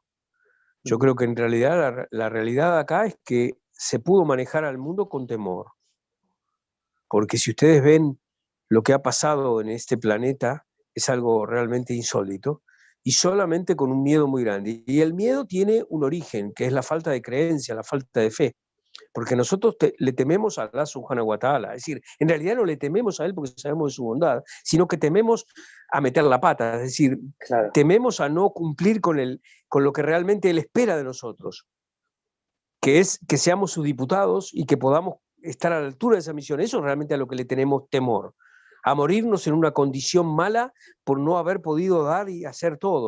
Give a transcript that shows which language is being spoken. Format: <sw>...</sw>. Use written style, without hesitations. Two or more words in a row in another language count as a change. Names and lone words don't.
<es>Yo creo que en realidad la realidad acá es que se pudo manejar al mundo con temor, porque si ustedes ven lo que ha pasado en este planeta, es algo realmente insólito, y solamente con un miedo muy grande. Y el miedo tiene un origen, que es la falta de creencia, la falta de fe, porque nosotros le tememos a</es> <ar>الله سبحانه وتعالى,</ar> <es>es decir, en realidad no le tememos a Él porque sabemos de su bondad, sino que tememos a meter la pata, es decir, Claro. tememos a no cumplir con lo que realmente Él espera de nosotros, que es que seamos sus diputados y que podamos estar a la altura de esa misión. Eso es realmente a lo que le tenemos temor, a morirnos en una condición mala por no haber podido dar y hacer todo.</es>